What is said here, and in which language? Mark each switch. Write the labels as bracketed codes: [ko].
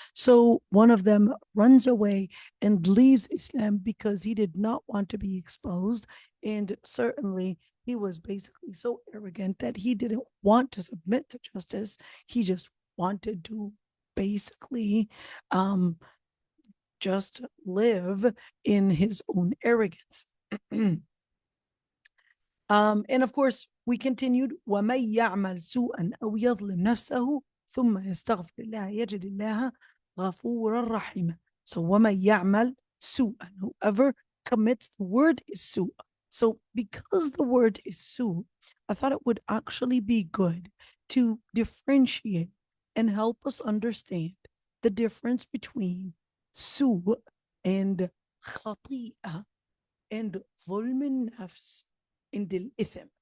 [en] So one of them runs away and leaves Islam because he did not want to be exposed, and certainly he was basically so arrogant that he didn't want to submit to justice. He just wanted to basically just live in his own arrogance. And of course, we continued, [ar] وَمَن يَعْمَلْ سُوءًا أَوْ يَظْلِمْ نَفْسَهُ ثُمَّ يَسْتَغْفِرِ اللَّهَ يَجِدِ اللَّهَ غَفُورًا رَحِيمًا. [en] So [ar] وَمَن يَعْمَلْ سُوءًا, [en] whoever commits, the word is su'. So because the word is su', I thought it would actually be good to differentiate and help us understand the difference between su' and khati'ah and ظلم النفس and al-ithm.